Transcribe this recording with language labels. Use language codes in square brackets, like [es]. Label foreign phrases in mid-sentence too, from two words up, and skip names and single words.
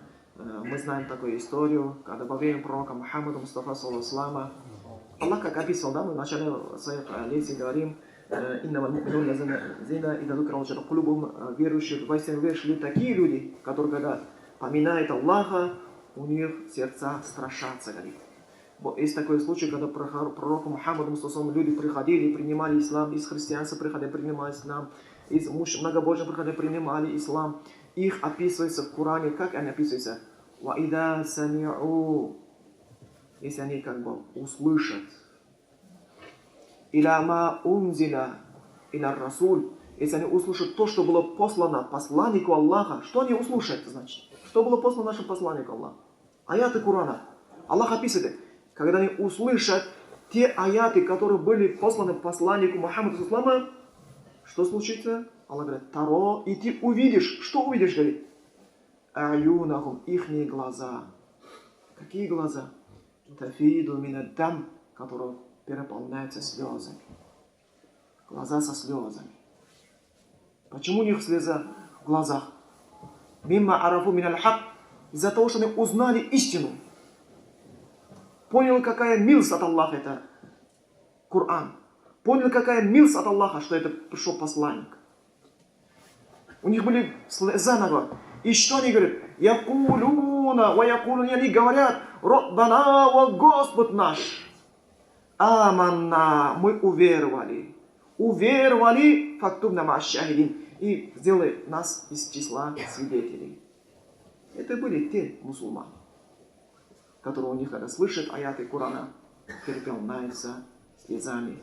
[ru] Мы знаем такую историю, когда во время пророка Мухаммада Мустафа саллаллаху Аллах, как описывал, да, мы в начале своих лекций говорим, верующих, воистину верующие, такие люди, которые, когда поминают Аллаха, у них сердца страшатся, говорит. Есть такой случай, когда пророку Мухаммаду Мустафа люди приходили, принимали ислам, из христианства приходили, принимали ислам, из многобожных приходили, принимали ислам. Их описывается в Коране, как они описываются? [ar] وَإِذَا سَمِعُوا, [ru] если они как бы услышат. [ar] إِلَى مَا أُنزِلَ إِلَى الرَّسُولِ, [ru] если они услышат то, что было послано посланнику Аллаха. Что они услышат, значит? Что было послано нашему посланнику Аллаха? Аяты Корана. Аллах описывает, когда они услышат те аяты, которые были посланы посланнику Мухаммаду Саллаллаху, что случится? Аллах говорит, Таро, и ты увидишь. Что увидишь, говорит? а'юнахум, ихние глаза. Какие глаза? [ar] تفيض من الدمع, [ru] которые переполняются слезами. Глаза со слезами. Почему у них слеза в глазах? [ar] مما عرفوا من الحق. [ru] Из-за того, что они узнали истину. Понял, какая милость от Аллаха это Коран. Понял, какая милость от Аллаха, что это пришел посланник. У них были слеза на глазах. И что они говорят? [ar] يقولون، ويقولون, [ru] они говорят, Раббана, о Господь наш. Аманна, мы уверовали. Уверовали, [ar] فاكتبنا مع الشاهدين. [ru] И сделай нас из числа свидетелей. Это были те мусульмане, которые у них, когда слышат аяты Корана, переполняются слезами.